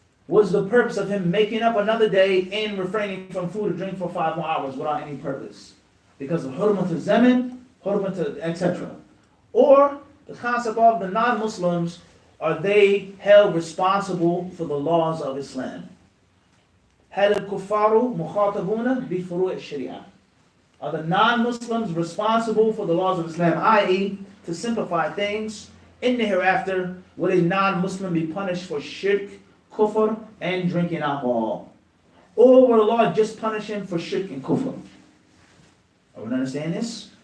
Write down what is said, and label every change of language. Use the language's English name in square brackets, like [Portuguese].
[English] What's the purpose of him making up another day and refraining from food or drink for 5 more hours without any purpose? Because of hurmat al-zaman, hurmat etc. Or the concept of the non-Muslims, are they held responsible for the laws of Islam? [Arabic] هل الكفار مخاطبون بفروع الشريعة? [English] Are the non-Muslims responsible for the laws of Islam, i.e., to simplify things? In the hereafter, will a non-Muslim be punished for shirk, kufr, and drinking alcohol? Or will Allah just punish him for shirk and kufr? Everyone understand this?